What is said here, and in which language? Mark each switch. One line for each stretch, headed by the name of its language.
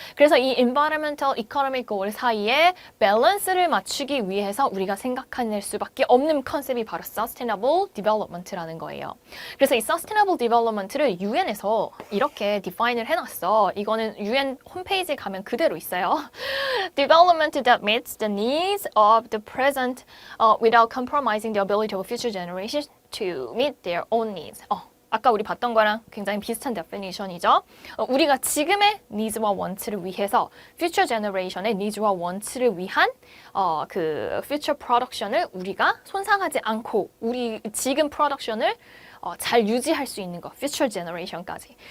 Korean: 그래서 이 environmental, economic goal 사이에 밸런스를 맞추기 위해서 우리가 생각해낼 수밖에 없는 컨셉이 바로 sustainable development라는 거예요. 그래서 이 sustainable development를 UN에서 이렇게 define을 해놨어. 이거는 UN 홈페이지에 가면 그대로 있어요.
English: Development that meets the needs of the present without compromising the ability of future generations to meet their own needs.
Korean: 아까 우리 봤던 거랑 굉장히 비슷한 데피니션이죠. 우리가 지금의 nids와 wants를 위해서 future generation의 nids와 wants를 위한 그 future production을 우리가 손상하지 않고 우리 지금 production을 잘 유지할 수 있는 거, future generation까지.